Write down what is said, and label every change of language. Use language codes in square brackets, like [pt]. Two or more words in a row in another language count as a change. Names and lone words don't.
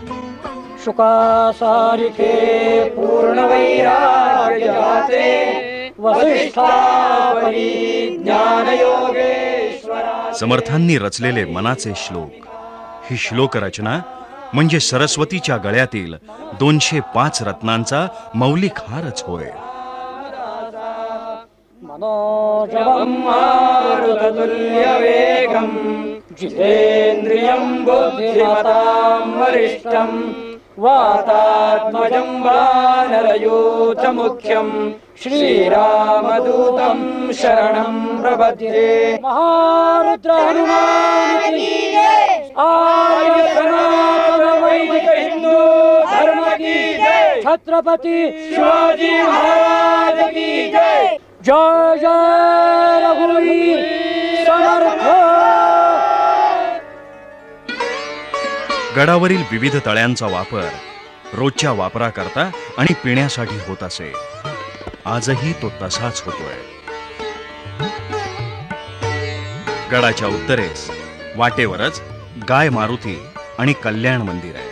[mr] शुकासारिके पूर्ण वैराग्य जाते वसिष्ठापरी ज्ञान योगेश्वरा. समर्थांनी रचलेले मनाचे श्लोक. ही श्लोक रचना म्हणजे सरस्वतीच्या गळ्यातील 205 रत्नांचा मौलिक हारच होय. [sa] मनोजवं मारुततुल्यवेगं जितेन्द्रियं बुद्धिमतां वरिष्ठं वातात्मजं वानरयूथमुख्यं श्रीरामदूतं शरणं प्रपद्ये। [hi] महारुद्र हनुमान की जय। आर्य सनातन वैदिक हिंदू धर्म की जय। छत्रपति शिवाजी महाराज की जय। [mr] जय जय रघुवीर समर्थ। गडावरील विविध तळ्यांचा वापर रोजच्या वापराकरता आणि पिण्यासाठी होत असे. आजही तो तसाच होतोय. गडाच्या उत्तरेस वाटेवरच गाय मारुती आणि कल्याण मंदिर आहे.